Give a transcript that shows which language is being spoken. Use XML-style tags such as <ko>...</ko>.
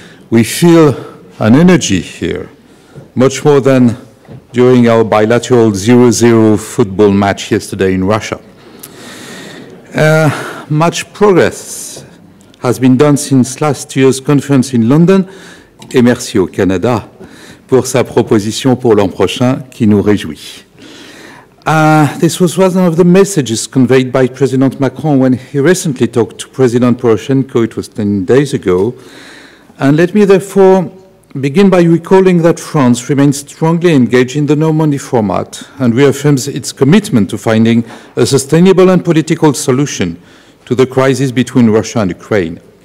<en>We feel an energy here, much more than during our bilateral 0-0 football match yesterday in Russia. Much progress has been done since last year's conference in London,</en> <fr>et merci au Canada pour sa proposition pour l'an prochain qui nous réjouit.</fr> <en>This was one of the messages conveyed by President Macron when he recently talked to President Poroshenko. It was 10 days ago. And let me therefore begin by recalling that France remains strongly engaged in the Normandy format and reaffirms its commitment to finding a sustainable and political solution to the crisis between Russia and Ukraine.</en>